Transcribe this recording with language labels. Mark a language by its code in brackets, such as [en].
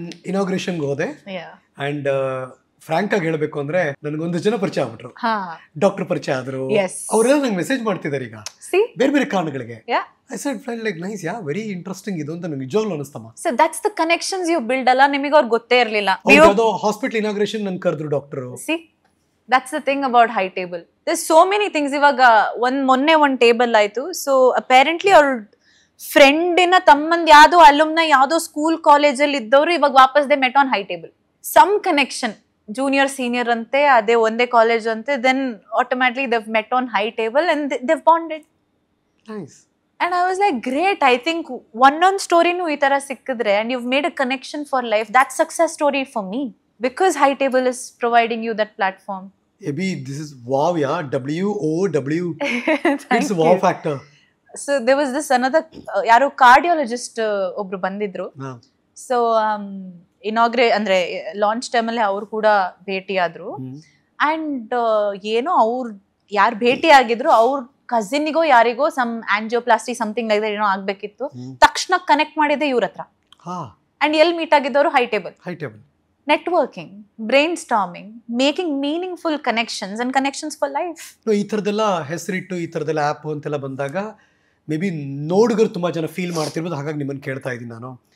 [kn] ಇನಾಗ್ರೇಷನ್ಗೆ ಹೋದೆ and Frank ಆಗಿ ಹೇಳ್ಬೇಕು ಅಂದ್ರೆ ನನಗೊಂದು ಜನ ಪರಿಚಯ ಆಗ್ಬಿಟ್ರು, ಡಾಕ್ಟರ್ ಪರಿಚಯ ಆದ್ರು. ಅವರೆಲ್ಲ ನಂಗೆ ಮೆಸೇಜ್ ಮಾಡ್ತಿದ್ದಾರೆ ಈಗ ಬೇರೆ ಬೇರೆ ಕಾರಣಗಳಿಗೆ. [en] I said felt like nice, yeah, very interesting [kn] ಇದು ಅಂತ ನನಗೆ ನಿಜವಾಗ್ಲೂ ಅನಿಸ್ತಮ್ಮ. [en] So that's the connections you build [kn] ಅಲ್ಲ, ನಿಮಗೆ ಅವ್ರು ಗೊತ್ತೇ ಇರಲಿಲ್ಲ. ಯಾವುದೋ ಹಾಸ್ಪಿಟಲ್ ಇನಾಗ್ರೇಷನ್ ನನ್ನ ಕರೆದ್ರು doctor. [en] See, that's the thing about high table. There's so many things. [kn] ಇವಾಗ ಮೊನ್ನೆ ಒಂದು ಟೇಬಲ್ ಆಯ್ತು. ಸೊ ಅಪೇರೆಂಟ್ಲಿ ಅವ್ರ ಫ್ರೆಂಡಿನ ತಮ್ಮಂದ್ ಯಾವ್ದೋ ಅಲುಮ್ನ ಯಾವ್ದೋ ಸ್ಕೂಲ್ ಕಾಲೇಜಲ್ಲಿ ಇದ್ದವರು ಇವಾಗ ವಾಪಸ್ [en] They met on high table. [kn] Some connection, junior senior ಅಂತೆ, ಅದೇ ಒಂದೇ ಕಾಲೇಜ್ ಅಂತೆ, then automatically [en] they've met on high table and they've bonded. Nice. And I was like, great. I think one story [kn] nu ee tara sikkidre [en] and you've made a connection for life. That's success story for me because high table is providing you that platform. Abhi, this is wow, yeah. WOW. It's wow factor. So there was this another yaro cardiologist [kn] obru bandidru. So inaugurate andre launch time alle avaru kuda bheti adru and eno avaru yaar bheti agidru avaru ಕಸಿನ್ನಿಗೋ ಯಾರಿಗೋ some angioplasty [en] something like that [kn] ಏನೋ ಆಗ್ಬೇಕಿತ್ತು. ತಕ್ಷಣ connect ಮಾಡಿದೆ ಇವ್ರ ಹತ್ರ. And ಎಲ್ಲಿ meet ಆಗಿದ್ದವರು high table. [en] Networking, brainstorming, making meaningful connections and connections for life. [kn] ಈ ಥರದೆಲ್ಲ ಹೆಸರಿಟ್ಟು ಈ ಥರದೆಲ್ಲ ಆ್ಯಪ್ ಅಂತೆಲ್ಲ ಬಂದಾಗ ಮೇ ಬಿ ನೋಡುಗರು ತುಂಬ ಜನ ಫೀಲ್ ಮಾಡ್ತಿರ್ಬೋದು. ಹಾಗಾಗಿ ನಿಮ್ಮನ್ನು ಕೇಳ್ತಾ ಇದ್ದೀನಿ ನಾನು.